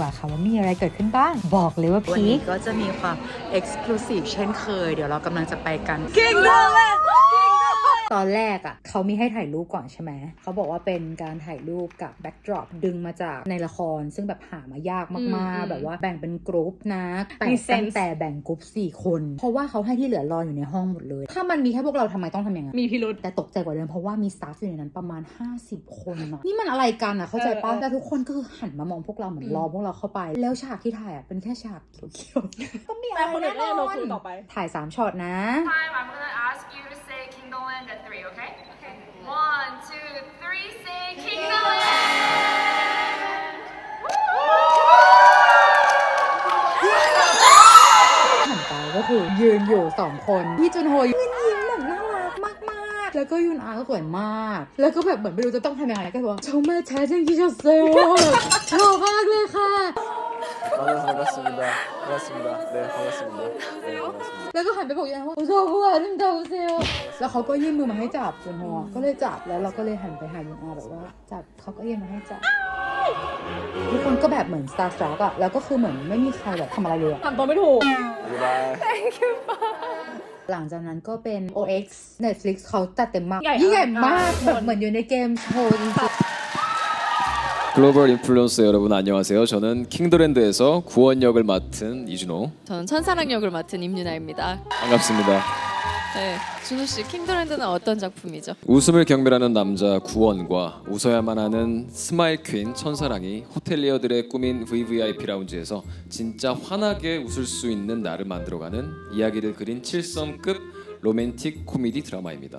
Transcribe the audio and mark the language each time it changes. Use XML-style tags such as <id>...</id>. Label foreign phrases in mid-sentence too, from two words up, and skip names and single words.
<th>ว่าค่ะว่ามีอะไรเกิดขึ้นบ้างบอกเลยว่าพีคก็จะมีความExclusive เช่นเคยเดี๋ยวเรากำลังจะไปกัน Kingdom ตอนแรกอ่ะเขามีให้ถ่ายรูปก่อนใช่ไหมเขาบอกว่าเป็นการถ่ายรูปกับแบ็กดรอปดึงมาจากในละครซึ่งแบบหามายากมากๆแบบว่าแบ่งเป็นกรุ๊ปนะตั้งแต่แบ่งกรุ๊ป4 คนเพราะว่าเขาให้ที่เหลือรออยู่ในห้องหมดเลยถ้ามันมีแค่พวกเราทำไมต้องทำอย่างนั้น มีพิรุธ แต่ตกใจกว่าเดิมเพราะว่ามีสตาฟอยู่ในนั้นประมาณ50 คนอะนี่มันอะไรกันอะเข้าใจป่ะแต่ทุกคนก็คือหันมามองพวกเราเหมือนรอพวกเราเข้าไปแล้วฉากที่ถ่ายอะเป็นแค่ฉากเขียวๆก็มีอะไรแน่นอนถ่าย3 ช็อตนะ</th> <en>Time, I'm gonna ask you to say Kingdom Land at 3, okay? Okay. 1, 2, 3, say Kingdom Land!</en> <th>หันไปก็คือยืนอยู่2 คนพี่จุนโฮยืนยิ้มแบบน่ารักมากๆแล้วก็ยุนอาก็สวยมากแล้วก็แบบเหมือนไม่รู้จะต้องทำยังไงก็บอกว่า</th> <ko>정말 잘생기셨어요</ko> <th>ชอบมากเลยค่ะ</th> <ko>반갑습니다. 반갑습니다. 네, 반갑습니다. 네, 반갑습니다.</ko> <th>แล้วก็หันไปบอกยังว่าชอบผู้อ่านเดาเซลแล้วเขาก็ยื่นมือมาให้จับจุนโฮก็เลยจับแล้วเราก็เลยหันไปหายุนอาแบบว่าจับเขาก็ยื่นมาให้จับทุกคนก็แบบเหมือน</th> <en>Star Struck</en> <th>อะแล้วก็คือเหมือนไม่มีใครแบบทำอะไรเลยอะ ทำตัวไม่ถูก หลังจากนั้นก็เป็น OX Netflix เขาจัดเต็มมาก ใหญ่ ยิ่งใหญ่มากแบบเหมือนอยู่ในเกมโชว์จริง</th> <ko>글로벌 인플루언서 여러분 안녕하세요. 저는 킹더랜드에서 구원 역을 맡은 이준호. 저는 천사랑 역을 맡은 임유나입니다. 반갑습니다. 네, 준호 씨 킹더랜드는 어떤 작품이죠? 웃음을 경멸하는 남자 구원과 웃어야만 하는 스마일 퀸 천사랑이 호텔리어들의 꾸민 VVIP 라운지에서 진짜 환하게 웃을 수 있는 날을 만들어가는 이야기를 그린 7성급 로맨틱 코미디 드라마입니다.</ko>